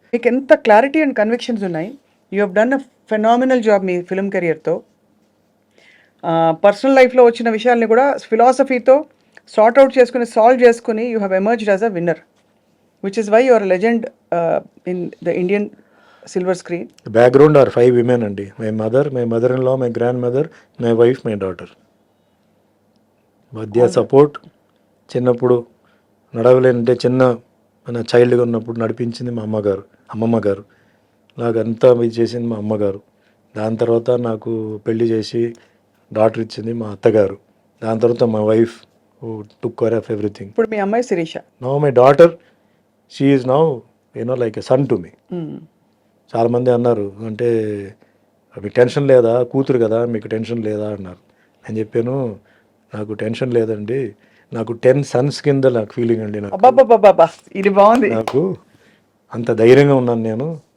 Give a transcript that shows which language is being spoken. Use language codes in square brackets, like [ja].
[te] మీకు ఎంత clarity and convictions ఉన్నాయి. [en] you have done a phenomenal job [te] మీ film కెరియర్తో. Personal లైఫ్లో వచ్చిన విషయాల్ని కూడా ఫిలాసఫీతో సాల్వ్ చేసుకుని [en] You have emerged as a winner, which is why you are a legend in the Indian silver screen. The background are 5 women అండి. My mother, my mother-in-law, my grandmother, my wife, my daughter. [te] మధ్య support. చిన్నప్పుడు నడవలేనంటే మన చైల్డ్గా ఉన్నప్పుడు నడిపించింది మా అమ్మమ్మ గారు. నాకంతా ఇది చేసింది మా అమ్మగారు. దాని తర్వాత నాకు పెళ్లి చేసి డాటర్ ఇచ్చింది మా అత్తగారు. దాని తర్వాత మా wife [en] who took care of everything. [te] ఇప్పుడు మీ అమ్మాయి Sirisha. [en] Now my daughter, she is now like a son to me. [te] చాలామంది అన్నారు, అంటే మీకు టెన్షన్ లేదా, కూతురు కదా మీకు టెన్షన్ లేదా అన్నారు. నేను చెప్పాను, నాకు టెన్షన్ లేదండి, నాకు 10 sons కింద నాకు ఫీలింగ్ అండి. ఇది బాగుంది. నాకు అంత ధైర్యంగా ఉన్నాను నేను.